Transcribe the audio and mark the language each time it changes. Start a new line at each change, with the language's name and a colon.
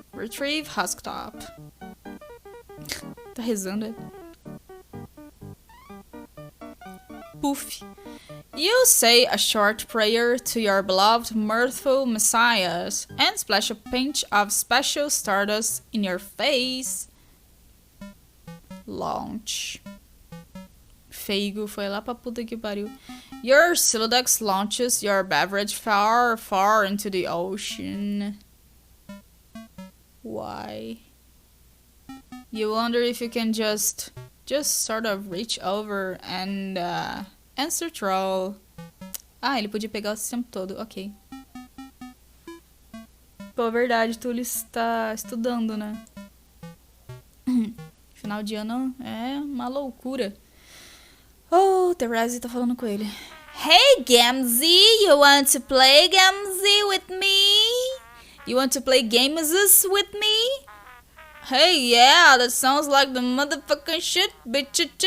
English: Retrieve husktop.
Portuguese: Tá rezando.
English: Poof. You say a short prayer to your beloved mirthful messiahs and splash a pinch of special stardust in your face. Launch.
Portuguese: Feigo foi lá pra puta que pariu.
English: Your Silodex launches your beverage far, far into the ocean. Why? You wonder if you can just sort of reach over and answer troll.
Portuguese: Ah, ele podia pegar o tempo todo, ok. Pô, verdade, Túlio está estudando, né? Final de ano é uma loucura. Oh, Terezi tá falando com ele.
English: Hey, Gamzee, you want to play Gamzee with me? You want to play games with me? Hey, yeah, that sounds like the motherfucking shit, bitch.